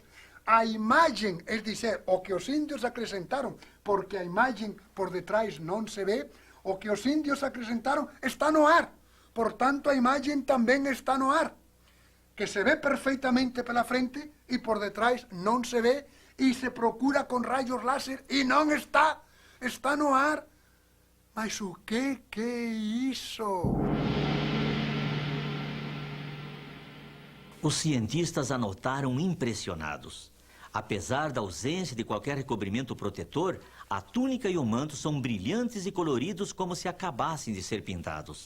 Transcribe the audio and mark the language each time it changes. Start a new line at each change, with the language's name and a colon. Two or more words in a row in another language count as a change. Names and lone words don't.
Galician: A imagen, es dizer, o que os indios acrescentaron, porque a imagen por detrás non se ve, o que os indios acrescentaron está no ar. Por tanto, a imagen tamén está no ar, que se ve perfeitamente pela frente e por detrás non se ve e se procura con rayos láser e non está, está no ar. Mas o que é iso?
Portuguese: Os cientistas anotaram impressionados. Apesar da ausência de qualquer recobrimento protetor, a túnica e o manto são brilhantes e coloridos como se acabassem de ser pintados.